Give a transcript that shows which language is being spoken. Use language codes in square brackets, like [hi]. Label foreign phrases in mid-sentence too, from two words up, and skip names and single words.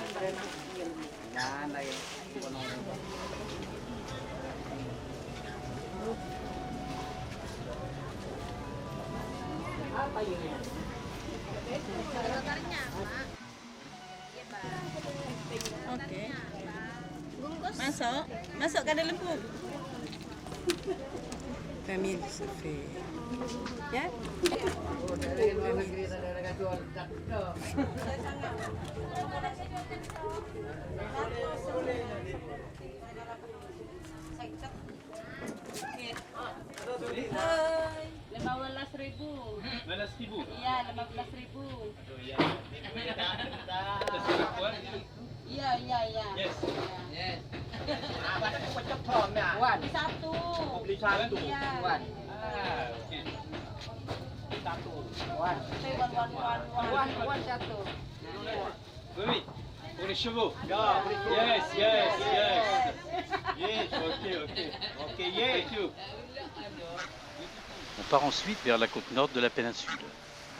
[id] Jangan lagi. Apa ini? Oke. Masuk. Masuk ke dalam bu. [fr] Famille se fait. [id] Ya? Ribu. 15.000. Iya, 15.000. Iya. [en] Yes. Yes. Wan. [id] Satu. Beli satu. Iya. Wan. Okey. Satu. Wan. Wan satu. [fr] Oui. Pour les chevaux. [id] Ya, [en] Yes. Yes. Ok, yes. Thank you. [fr] On part ensuite vers la côte nord de la péninsule.